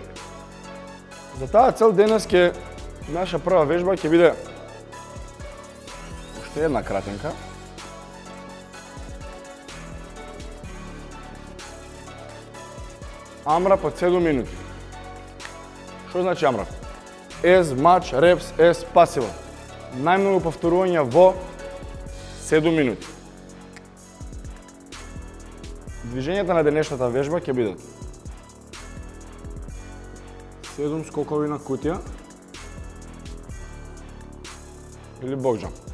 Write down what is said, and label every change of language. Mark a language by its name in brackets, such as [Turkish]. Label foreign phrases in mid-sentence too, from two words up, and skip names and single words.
[Macedonian] За таа цел денес наша прва вежба ќе биде уште една кратенка. AMRAP од 7 минути. Што значи AMRAP? [English] As much reps as possible. [Macedonian] Најмногу повторувања во 7 минути. Движењата на денешната вежба ќе бидат 7 скокови на кутија или бокджамп.